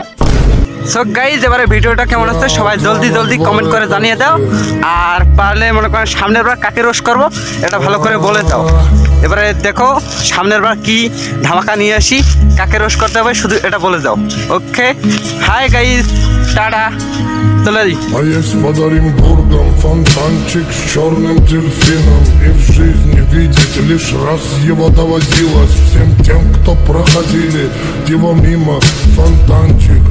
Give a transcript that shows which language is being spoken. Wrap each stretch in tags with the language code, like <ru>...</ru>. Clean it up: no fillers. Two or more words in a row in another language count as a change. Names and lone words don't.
<en>so guys,</en> <bn>এবারে ভিডিওটা কেমন হচ্ছে সবাই জলদি জলদি কমেন্ট করে জানিয়ে দাও। আর পারলে মনে করেন সামনের বার কাকে রোস্ট করবো এটা ভালো করে বলে দাও। এবারে দেখো সামনের বার কি ধামাকা নিয়ে আসি, কাকে রোস্ট করতে হবে শুধু এটা বলে দাও।</bn> <en>okay, hi guys, tata,</en> <bn>চলে যাই।</bn> <ru>А есть под Оренбургом фонтанчик с черным дельфином. И в жизни видеть лишь раз его доводилось. Всем тем, кто проходили его мимо, фонтанчик.</ru>